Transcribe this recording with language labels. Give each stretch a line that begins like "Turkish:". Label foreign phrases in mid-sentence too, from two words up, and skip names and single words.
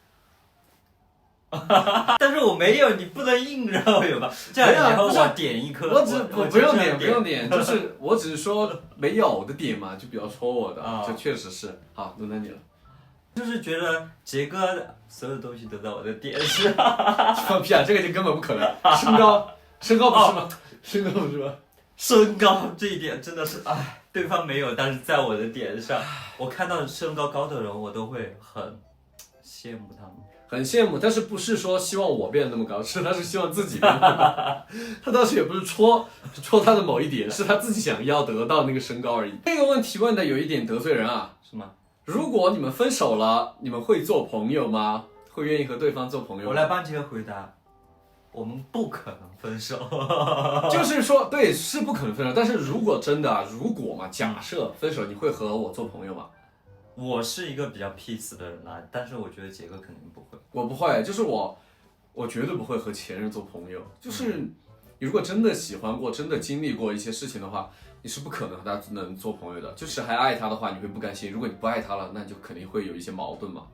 Chinese: 但是我沒有，你不能硬讓我有吧？這樣以後我點一顆，我不用點，就是我只是說沒有的點嘛，就比較戳我的，這確實是。好，輪到你了。就是覺得傑哥所有東西都在我的點上。放屁啊！這個就根本不可能。身高不是嗎？身高不是嗎？身高這一點真的是，哎，對方沒有，但是在我的點上，我看到身高高的人，我都會很羨慕他們。很羨慕，但是不是說希望我變得那麼高，是他是希望自己變得那麼高。他當時也不是戳他的某一點，是他自己想要得到那個身高而已。這個問題問的有一點得罪人啊，是嗎？如果你們分手了，你們會做朋友嗎？會願意和對方做朋友嗎？我來幫傑哥回答，我們不可能分手。就是說，對，是不可能分手。但是如果真的，假設分手，你會和我做朋友嗎？我是一個比較 peace 的人啦，但是我覺得傑哥肯定不會。我不會，就是我絕對不會和前任做朋友。就是你如果真的喜歡过，真的經歷過一些事情的話，你是不可能和他能做朋友的。就是還愛他的話，你会不甘心；如果你不愛他了，那就肯定會有一些矛盾嘛。